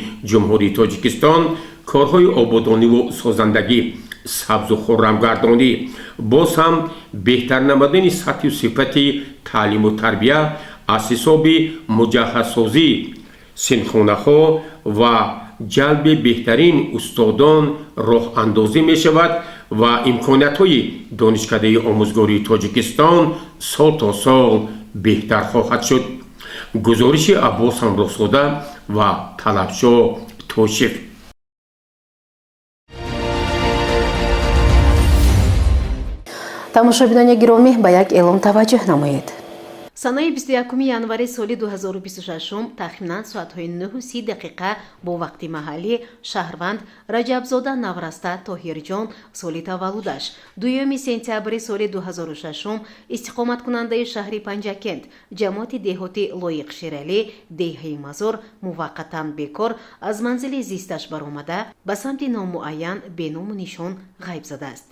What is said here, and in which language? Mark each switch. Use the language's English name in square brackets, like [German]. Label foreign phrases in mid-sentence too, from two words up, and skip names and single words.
[Persian] جمهوری تاجیکستان کارهای آبادانی و سازندگی سبز و خرم گردانی، باز هم بهتر نمودن سطح و صفت تعلیم و تربیه از حساب مجهزسازی سنخانه ها و جلب بهترین استادان راه اندازی می شود و امکانات های دانشکده آموزگاری تاجیکستان سال تا سال بهتر خواهد شد. گزارش عباس همراهزاده و طلبشاه توشیف. [Tajik] тамошобинони гиромӣ ба як эълон таваҷҷӯҳ намоед. санаи 21 январи соли 2026 тахминан соатҳои 9:30 бо вақти маҳаллӣ шаҳрванд раҷабзода навраста тоҳирҷон соли таваллудаш 2 сентябри соли 2006 истиқоматкунандаи шаҳри панҷакент ҷамоати деҳотӣ лоиқ ширалӣ деҳаи мазор муваққатан бекор аз манзили зисташ баромада ба самти номуайян беному нишон ғайб задааст.